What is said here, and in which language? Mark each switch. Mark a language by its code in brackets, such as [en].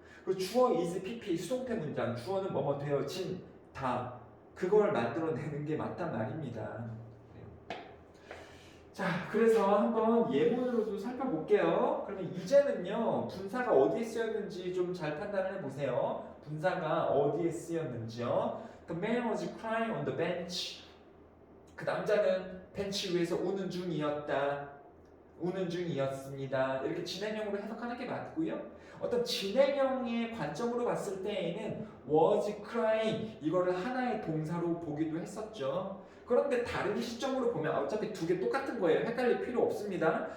[ko] 그 주어 is pp 수동태 문장 주어는 뭐뭐 되어진다. 그걸 만들어내는 게 맞단 말입니다. 자, 그래서 한번 예문으로도 살펴볼게요. 그러면 이제는요, 분사가 어디에 쓰였는지 좀 잘 판단을 해보세요. 분사가 어디에 쓰였는지요. [en] The man was crying on the bench. [ko] 그 남자는 벤치 위에서 우는 중이었다. 우는 중이었습니다. 이렇게 진행형으로 해석하는 게 맞고요. 어떤 진행형의 관점으로 봤을 때에는 was crying 이거를 하나의 동사로 보기도 했었죠. 그런데 다른 시점으로 보면 어차피 두 개 똑같은 거예요. 헷갈릴 필요 없습니다.